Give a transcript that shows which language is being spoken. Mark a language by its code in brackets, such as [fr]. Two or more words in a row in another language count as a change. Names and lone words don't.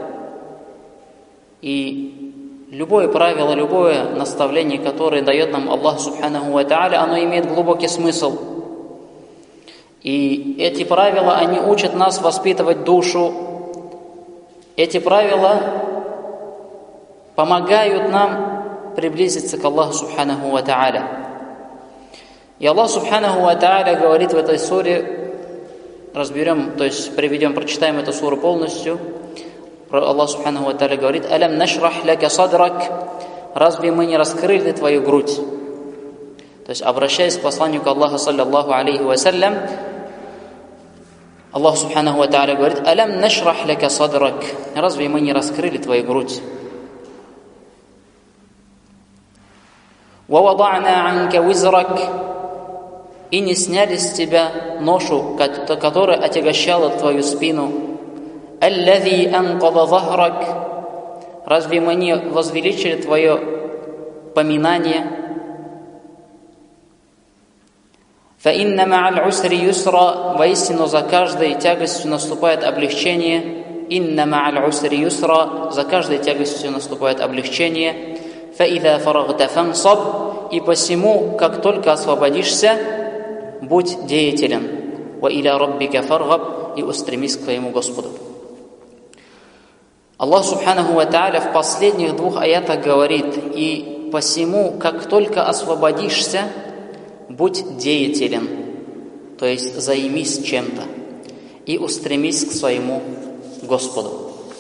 [ru] И любое правило, любое наставление, которое дает нам Аллах [ar] سبحانه وتعالى, [ru] оно имеет глубокий смысл. И эти правила, они учат нас воспитывать душу. Эти правила помогают нам приблизиться к Аллаху [ar] سبحانه وتعالى. [ru] И Аллах [ar] سبحانه وتعالى [ru] говорит в этой суре, разберем, то есть прочитаем эту суру полностью. Аллах [ar] سبحانه وتعالى [ru] говорит: [ar] «ألم نشرح لك صدرك», [ru] разве мы не раскрыли твою грудь? То есть, обращаясь к посланнику Аллаха, [ar] صلى الله عليه وسلم, [ru] Аллах [ar] سبحانه وتعالى [ru] говорит: [ar] «ألم نشرح لك صدرك», [ru] разве мы не раскрыли твою грудь? [ar] «ووضعنا عنك وزرك», [ru] и не сняли с тебя ношу, которая отягощала твою спину. [ar] «الذي أنقض ظهرك», [ru] разве мы не возвеличили твое поминание? [ar] «فإن مع العسر يسرا», [ru] воистину за каждой тягостью наступает облегчение. [ar] «إن مع العسر يسرا», [ru] за каждой тягостью наступает облегчение. [ar] «فإذا فرغت فانصب», [ru] и посему, как только освободишься, будь деятелен. [ar] «وإلى ربك فارغب», [ru] и устремись к твоему Господу. Аллах [ar] سبحانه وتعالى [ru] в последних 2 аятах говорит: и посему, как только освободишься, будь деятелен, то есть займись чем-то и устремись к своему Господу.